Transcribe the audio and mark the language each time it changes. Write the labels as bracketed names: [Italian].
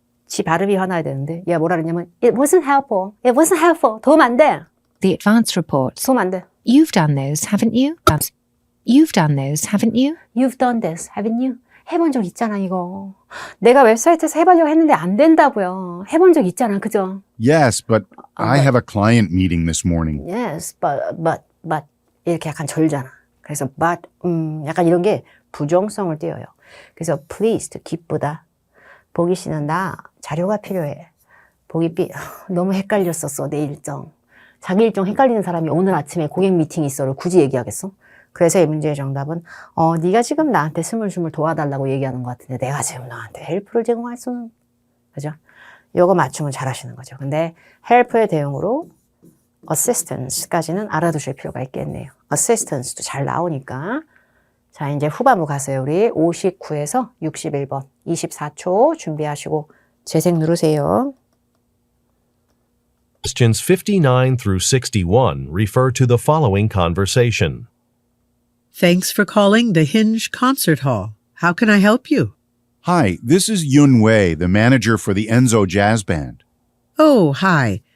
[Korean] 지 발음이 화나야 되는데 얘가 뭐라 그랬냐면 [English] It wasn't helpful. It wasn't helpful. [Korean] 도움 안 돼. [English] the advanced reports. [Korean] 도움 안 돼. [English] You've done those, haven't you? You've done those, haven't you? You've done this, haven't you? [Korean] 해본 적 있잖아 이거. 내가 웹사이트에서 해보려고 했는데 안 된다고요. 해본 적 있잖아, 그죠? [English] Yes, but I have a client meeting this morning. Yes, but [Korean] 이렇게 약간 절잖아. 그래서 but 약간 이런 게 부정성을 띄어요. 그래서 pleased 기쁘다. 보기 씨는 나 자료가 필요해. 보기 B 너무 헷갈렸었어 내 일정. 자기 일정 헷갈리는 사람이 오늘 아침에 고객 미팅이 있어를 굳이 얘기하겠어? 그래서 이 문제의 정답은 네가 지금 나한테 스물스물 도와달라고 얘기하는 것 같은데 내가 지금 너한테 헬프를 제공할 수는 그죠? 요거 맞춤을 잘 하시는 거죠. 근데 헬프의 대용으로 assistance까지는 알아두실 필요가 있겠네요. assistance도 잘 나오니까 자 이제 후반부 가세요. 우리 59에서 61번 24초 준비하시고 재생 누르세요. [English] Questions 59 through 61 refer to the following conversation. Thanks for calling the Hinge Concert Hall. How can I help you? Hi, this is Yun Wei, the manager for the Enzo Jazz Band. Oh, hi.